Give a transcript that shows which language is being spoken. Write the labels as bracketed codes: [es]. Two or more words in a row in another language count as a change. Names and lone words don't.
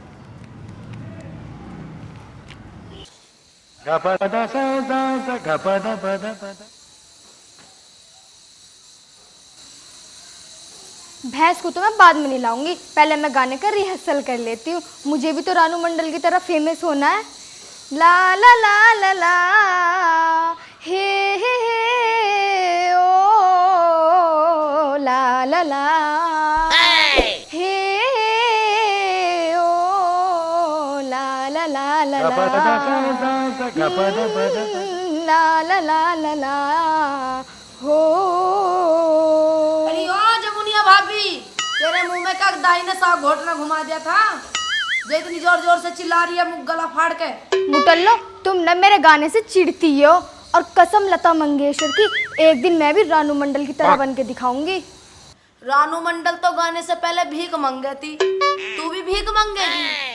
[hi] भैंस को तो मैं बाद में नहीं लाऊंगी, पहले मैं गाने का रिहर्सल कर लेती हूँ। मुझे भी तो रानू मंडल की तरह फेमस होना है। ला ला ला ला ला हे ओ ला ला ला हे ओ ला ला ला ला ला ला ला ला हो। अरे ओ जमुनिया भाभी, तेरे मुंह में का दाई ने साग घोटना घुमा दिया था, जो इतनी जोर जोर से चिल्ला रही है मुंह गला फाड़ के। मुटल्लो तुम न मेरे गाने से चिढ़ती हो, और कसम लता मंगेशकर की, एक दिन मैं भी रानू मंडल की तरह बन के दिखाऊंगी। रानू मंडल तो गाने से पहले भीख मांगे थी, तू भी भीख मांगेगी?